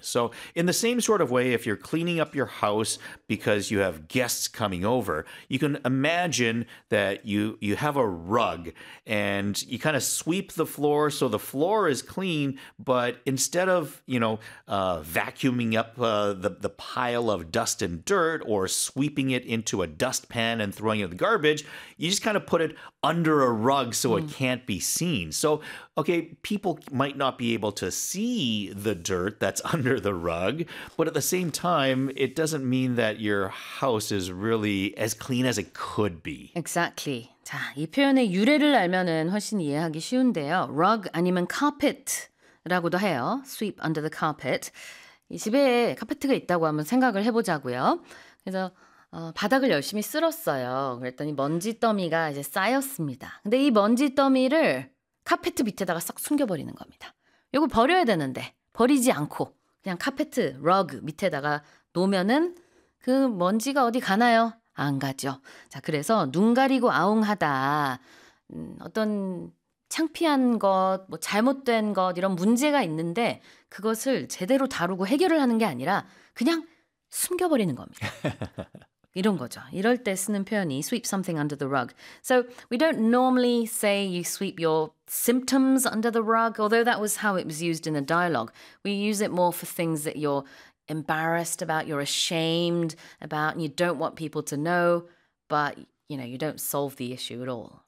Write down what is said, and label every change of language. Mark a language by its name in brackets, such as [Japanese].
[English] So in the same sort of way, if you're cleaning up your house because you have guests coming over, you can imagine that you have a rug and you kind of sweep the floor so the floor is clean, but instead of, you know, vacuuming up the pile of dust and dirt or sweeping it into a dustpan and throwing it in the garbage, you just kind of put it under a rug so it can't be seen. So, okay, people might not be able to see the dirt that's under the rug, but at the same time, it doesn't mean that your house is really as clean as it could be. Exactly. [Korean] 자, 이 표현의 유래를 알면은 훨씬 이해하기 쉬운데요. [English] Rug [Korean] 아니면 [English] carpet라고도 해요. Sweep under the carpet. [Korean] 이 집에 카페트가 있다고 한번 생각을 해보자고요. 그래서 바닥을 열심히 쓸었어요. 그랬더니 먼지 더미가 이제 쌓였습니다. 근데 이 먼지 더미를 카페트 밑에다가 싹 숨겨버리는 겁니다. 이거 버려야 되는데 버리지 않고 그냥 카페트, 러그 밑에다가 놓으면은 그 먼지가 어디 가나요? 안 가죠. 자, 그래서 눈 가리고 아웅하다 어떤 창피한 것, 뭐 잘못된 것 이런 문제가 있는데 그것을 제대로 다루고 해결을 하는 게 아니라 그냥 숨겨버리는 겁니다. 이런 거죠. 이럴 때 쓰는 표현이 [English] sweep something under the rug. So we don't normally say you sweep your symptoms under the rug, although that was how it was used in the dialogue. We use it more for things that you're embarrassed about, you're ashamed about, and you don't want people to know, but you know, you don't solve the issue at all.